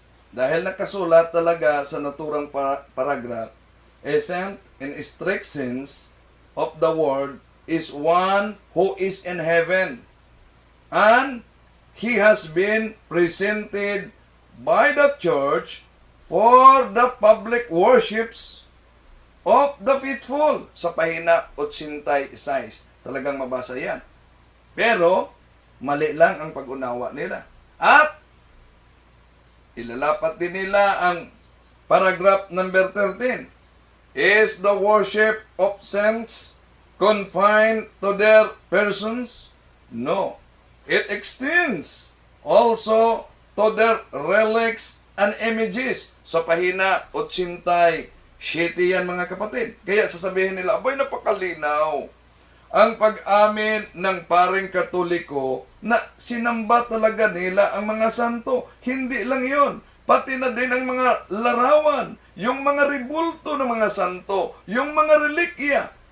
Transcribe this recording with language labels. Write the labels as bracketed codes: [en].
[tl] Dahil nakasulat talaga sa naturang paragraph, [en] a saint in strict sense of the word is one who is in heaven, and he has been presented by the church for the public worships of the faithful. [tl] Sa pahina 86. Talagang mabasa yan. Pero, mali lang ang pag-unawa nila. At, ilalapat din nila ang paragraph number 13. [en] Is the worship of saints confined to their persons? No. It extends also to their relics and images. [tl] Sa pahina 87 yan, mga kapatid. Kaya sasabihin nila, abay, napakalinaw ang pag-amin ng paring Katoliko na sinamba talaga nila ang mga santo. Hindi lang yon, pati na din ang mga larawan, yung mga ribulto ng mga santo, yung mga relikya.